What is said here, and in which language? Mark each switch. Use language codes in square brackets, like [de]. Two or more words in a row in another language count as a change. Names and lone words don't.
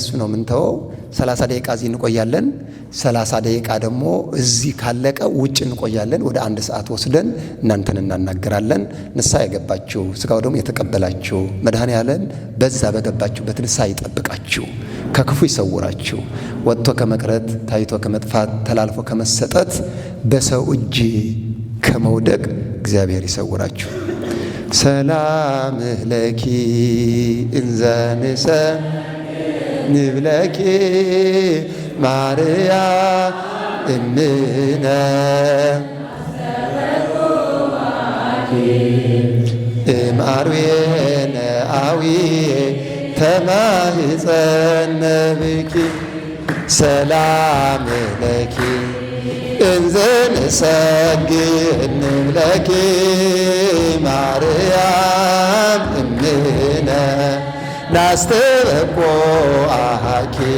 [am] ነው የምንተወው። 30 ደቂቃ እዚህ እንቆያለን። 30 ደቂቃ ደግሞ እዚህ ካለቀ ውጭ እንቆያለን። ወደ 1 ሰዓት ወስደን እናንተን እናናገራለን። ንስሐ የገባችሁ ስጋው ደግሞ የተቀበላችሁ መድኃኔዓለም በዛ በገባችሁበት ንስሐ ይጠብቃችሁ፣ ከክፉ ይሰውራችሁ፣ ወጥቶ ከመቅረት ታይቶ ከመጥፋት ተላልፎ ከመሰጠት በሰው እጅ ከመውደቅ እግዚአብሔር ይሰውራችሁ። [gez] ሰላም ለኪ እንዘ ንብለኪ ማርያም እምነ እምአርዌነ አዊየ ተማህፀነ ብኪ ሰላም ለኪ እንዘ ንሰግድ ንብለኪ ማርያም እምነ ናስተበቆ አሐኪ